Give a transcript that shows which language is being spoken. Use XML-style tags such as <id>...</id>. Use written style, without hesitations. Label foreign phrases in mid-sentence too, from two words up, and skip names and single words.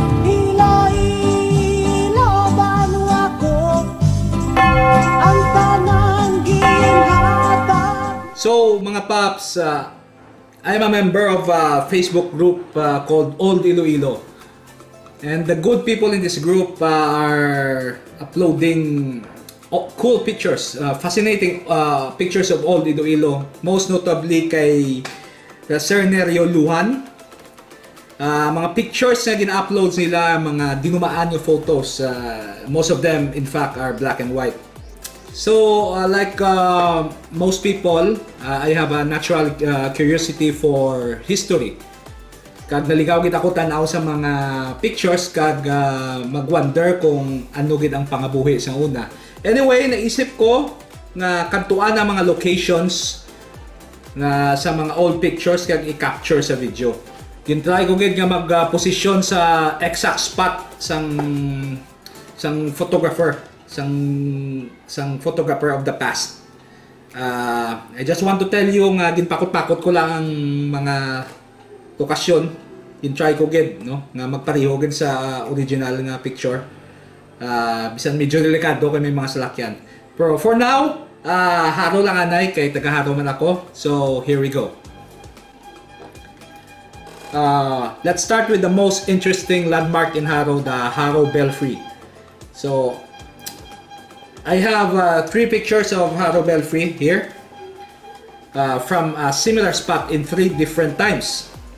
<en>So</en> <hil>mga paps,</hil> <en>I am a member of a Facebook group called Old Iloilo. And the good people in this group are uploading cool pictures, fascinating pictures of Old Iloilo. Most notably kay Sir Nerio Lujan.</en> <hil>Mga pictures na gina-uploads nila, mga dinumaan yung photos.</hil> <en>Most of them, in fact, are black and white. So, like most people, I have a natural curiosity for history.</en> <hil>Kag naligaw gid ako tan-aw sa mga pictures kag mag-wonder kung ano gid ang pangabuhi sa una. Anyway, naisip ko nga kantuan ang mga locations na sa mga old pictures kag i-capture sa video. Gin-try ko gid nga mag-posisyon sa</hil> <en>exact spot</en> <hil>sang photographer, sang photographer</hil> <en>of the past. I just want to tell you</en> <hil>nga ginpakot-pakot ko lang ang mga lokasyon, in-try ko gid, no, nga magpareho gid sa original nga picture. Bisan medyo delikado kay may mga salakyan.</hil> <en>Pero for now,</en> <hil>haro lang anay kay taga-haro man ako.</hil> <en>So here we go. Let's start with the most interesting landmark in Haro, the Haro Belfry. So I have 3 pictures of Haro Belfry here from a similar spot in 3 different times.</en>